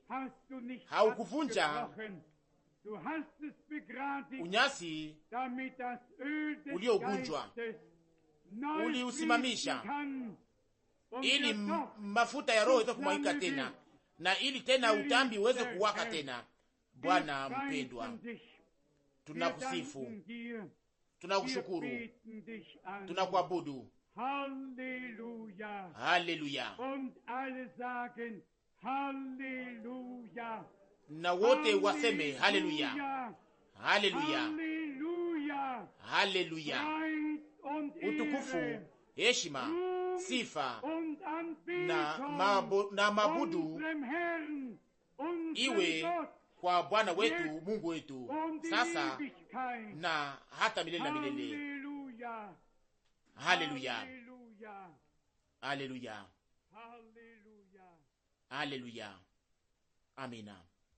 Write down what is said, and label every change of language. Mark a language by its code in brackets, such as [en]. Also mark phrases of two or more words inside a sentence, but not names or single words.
[sw] Haukuvunja unyasi uliogunjwa, uliusimamisha ili mafuta ya Roho itoke kumwagika tena, na ili tena utambi uweze kuwaka tena. Bwana mpendwa, tunakusifu, tunakushukuru, tunakuabudu. Haleluya, haleluya. [de] Und alle sagen Haleluya, [sw] Na wote waseme haleluya, haleluya, Haleluya, haleluya. [de] Preis und [sw] Utukufu, [de] Ehre, [sw] heshima, [de] Ruhm [sw] sifa [de] und [sw] na mabudu [de] unserem Herrn, unserem [sw] iwe [de] Gott, [sw] kwa Bwana wetu Mungu wetu, [de] und in [sw] sasa [de] Ewigkeit. [sw] na hata milele na milele. Haleluya, Haleluya, Haleluya, haleluya, Haleluya. haleluya. Amina.